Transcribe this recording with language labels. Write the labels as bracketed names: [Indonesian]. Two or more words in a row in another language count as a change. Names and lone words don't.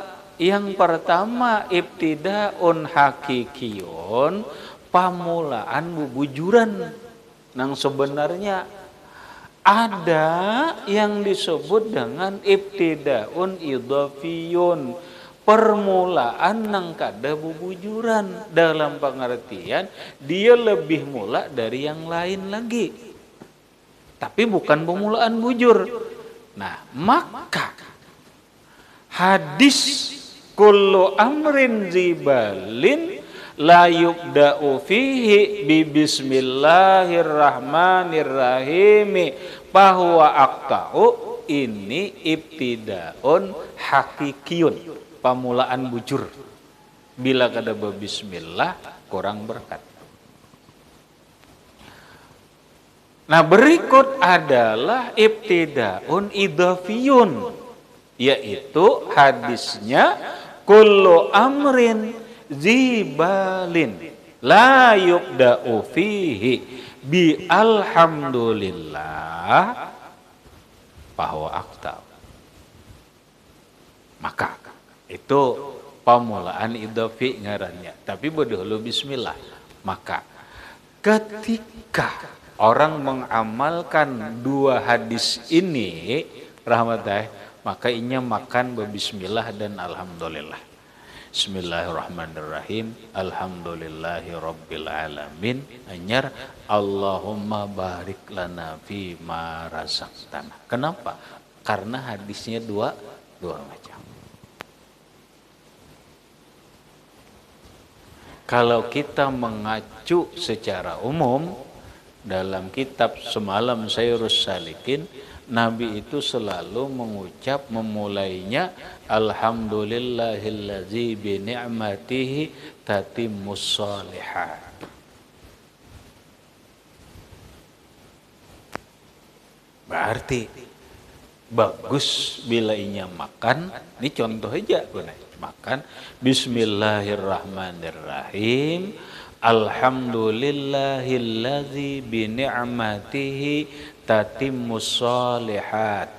[Banjar] Yang pertama [Arabic] ابتداءٌ حقيقيٌّ, [Banjar] pamulaan bubujuran. Nang sebenarnya ada yang disebut dengan [Arabic] ابتداءٌ إضافيٌّ, [Banjar] permulaan nang kada bubujuran, [Indonesian] dalam pengertian dia lebih mula dari yang lain lagi, tapi bukan permulaan bujur. [Banjar] Nah, maka hadis [Arabic] كل أمر ذي بال لا يبدأ فيه ببسم الله الرحمن الرحيم فهو أقطع, [Banjar] ini [Arabic] ابتداءٌ حقيقيٌّ, [Banjar] pamulaan bujur. Bila kada bismillah kurang berkat. [Indonesian] Nah, berikut adalah [Arabic] ابتداءٌ إضافيٌّ, [Indonesian] yaitu hadisnya [Arabic] كل أمر ذي بال لا يبدأ فيه بالحمد لله فهو أقطع. [Banjar] Maka itu pamulaan idhofi ngarannya. [Indonesian] Tapi dulu bismillah. Maka ketika orang mengamalkan dua hadis ini rahmatullah, maka inya makan berbismillah dan alhamdulillah. [Arabic] بسم الله الرحمن الرحيم. الحمد لله رب العالمين. Anyar اللهم بارك لنا فيما رزقتنا. [Indonesian] Kenapa? Karena hadisnya dua macam. Kalau kita mengacu secara umum dalam kitab Semalam Sayrus Salikin, Nabi itu selalu mengucap memulainya [Arabic] الحمد لله الذي بنعمته تتم الصالحات. [Banjar] Berarti bagus bila inya makan, ini contoh aja makan [Arabic] بسم الله الرحمن الرحيم الحمد لله الذي بنعمته تتم الصالحات.